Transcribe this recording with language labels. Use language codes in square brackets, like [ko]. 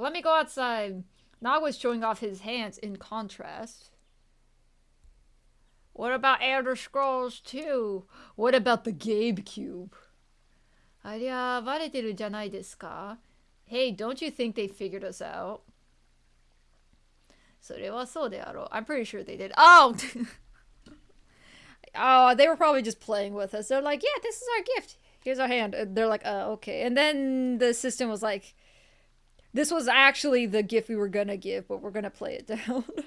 [en] Let me go outside. Nog was showing off his hands in contrast. What about Elder Scrolls 2? What about the Gabe Cube? [ja] ありゃ、バレてるじゃないですか? [en] Hey, don't you think they figured us out? [ja] それはそうであろう. [en] I'm pretty sure they did. Oh! Oh, they were probably just playing with us. They're like, yeah, this is our gift. Here's our hand. And they're like, okay. And then the system was like, this was actually the gift we were gonna give, but we're gonna play it down.